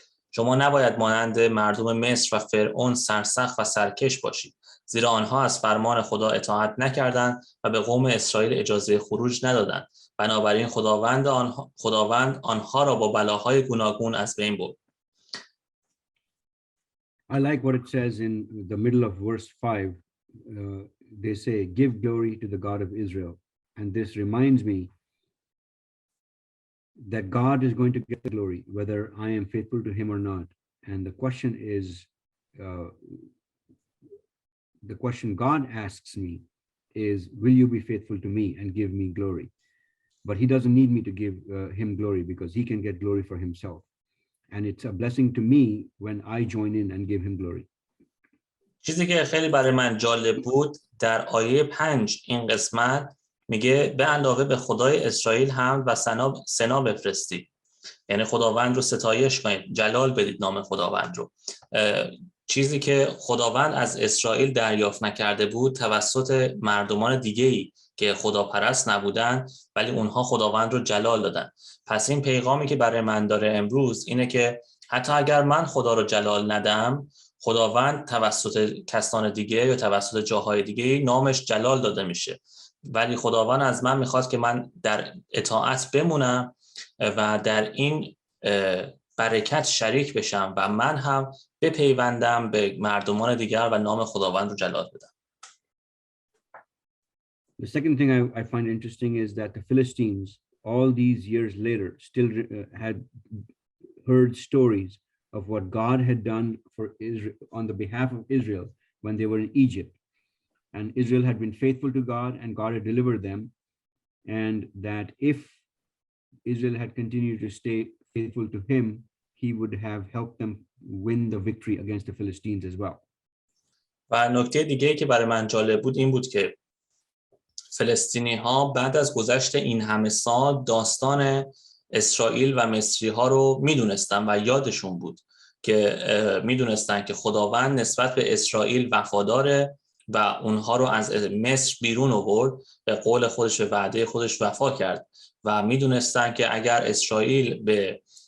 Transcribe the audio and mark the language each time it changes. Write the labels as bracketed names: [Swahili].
[Persian] شما نباید مانند مردم مصر و فرعون سرسخت و سرکش باشید، زیرا آنها از فرمان خدا اطاعت نکردند و به قوم اسرائیل اجازه خروج ندادند. بنابراین خداوند آنها را با بلاهای گوناگون از بین برد. [English] I like what it says in the middle of verse 5. They say, "Give glory to the God of Israel." And this reminds me that God is going to get the glory, whether I am faithful to him or not. And the question God asks me is, will you be faithful to me and give me glory? But he doesn't need me to give him glory, because he can get glory for himself. And it's a blessing to me when I join in and give him glory. [Persian] چیزی که خیلی برای من جالب بود در آیه 5 این قسمت میگه به علاوه به خدای اسرائیل حمد و ثنا بفرستید، یعنی خداوند رو ستایش کنید، جلال بدید نام خداوند رو. چیزی که خداوند از اسرائیل دریافت نکرده بود توسط مردمان دیگه‌ای که خداپرست نبودن، ولی اونها خداوند رو جلال دادن. پس این پیغامی که برای من داره امروز اینه که حتی اگر من خدا رو جلال ندم، خداوند توسط کسان دیگه یا توسط جاهای دیگه نامش جلال داده میشه. ولی خداوند از من میخواد که من در اطاعت بمونم و در این برکت شریک بشم و من هم بپیوندم به مردمان دیگر و نام خداوند رو جلال بدم. [English] The second thing I find interesting is that the Philistines, all these years later, still had heard stories of what God had done for Israel on the behalf of Israel when they were in Egypt. And Israel had been faithful to God, and God had delivered them. And that if Israel had continued to stay faithful to him, he would have helped them win the victory against the Philistines as well. [Persian] و نکته دیگه‌ای که برای من جالب بود این بود که فلسطینی ها بعد از گذشت این همه سال داستان اسرائیل و مصری ها رو میدونستن و یادشون بود که میدونستن که خداوند نسبت به اسرائیل وفاداره و اونها رو از مصر بیرون آورد، به قول خودش و وعده خودش وفا کرد و میدونستن که اگر اسرائیل به